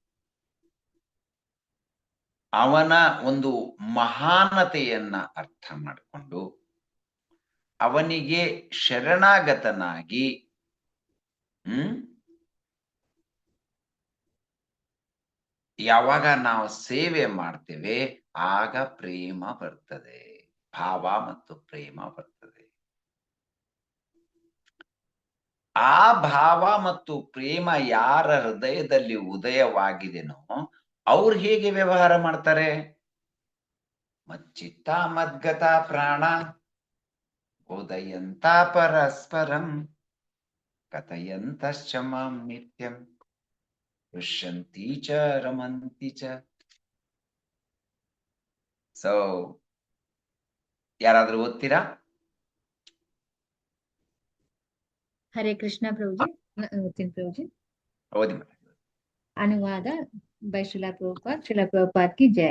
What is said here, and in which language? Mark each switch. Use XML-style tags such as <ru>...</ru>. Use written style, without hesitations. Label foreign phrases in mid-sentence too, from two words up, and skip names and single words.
<kn>ಅವನ ಒಂದು ಮಹಾನತೆಯನ್ನ ಅರ್ಥ ಮಾಡಿಕೊಂಡು, ಅವನಿಗೆ ಶರಣಾಗತನಾಗಿ ಯಾವಾಗ ನಾವು ಸೇವೆ ಮಾಡ್ತೇವೆ ಆಗ ಪ್ರೇಮ ಬರ್ತದೆ, ಭಾವ ಮತ್ತು ಪ್ರೇಮ ಬರ್ತದೆ. ಆ ಭಾವ ಮತ್ತು ಪ್ರೇಮ ಯಾರ ಹೃದಯದಲ್ಲಿ ಉದಯವಾಗಿದೆನೋ ಅವ್ರು ಹೇಗೆ ವ್ಯವಹಾರ ಮಾಡ್ತಾರೆ?</kn> <sa>ಮಚ್ಚಿತ್ತ ಮದ್ಗತ ಪ್ರಾಣ ಬೋಧಯಂತ ಪರಸ್ಪರಂ ಕಥಯಂತಶ್ಚ ಮಾಂ ನಿತ್ಯಂ ಪುಷ್ಯಂತಿ ಚ ರಮಂತಿ ಚ.</sa> <kn>ಸೊ ಯಾರಾದ್ರೂ ಓದ್ತೀರಾ? ಹರೇ ಕೃಷ್ಣ ಪ್ರಭುಜಿ. ಓದ್ತೀನಿ ಪ್ರಭುಜಿ. ಓದಿ. ಅನುವಾದ ಬೈ ಶ್ರೀಲ ಪ್ರಭುಪಾದ್</kn> <hi>की जय.</hi>